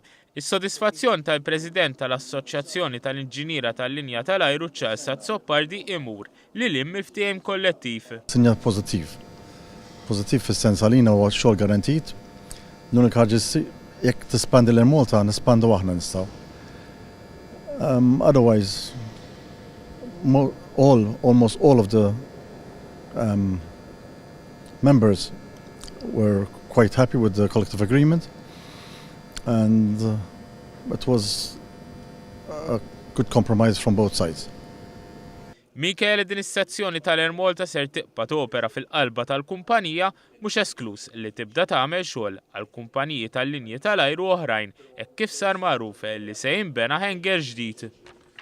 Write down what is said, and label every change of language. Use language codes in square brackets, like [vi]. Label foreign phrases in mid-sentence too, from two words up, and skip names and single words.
[mt] Is-sodisfazzjon tal-President tal-Assoċjazzjoni tal-Inġiniera tal-Linja tal-Ajru Charles Azzoppardi imur li lim il-ftehim kollettiv. Sinjal pożittiv. Pożittiv fis-sens għalina huwa xogħol garantit. L-unika ħaġa jekk tispandi l-Air Malta nispandu aħna nistgħu. [en] Otherwise, almost all of the members were quite happy with the collective agreement. And it was a good compromise from both sides. [mt] Minkejja li din is-sezzjoni tal-Air Malta ser tibqa' topera fil-qalba tal-kumpanija mhux esklus li tibda tagħmel xogħol għal kumpaniji tal-linji tal-ajru oħrajn hekk kif sar magħruf li se jinbena hangar ġdid.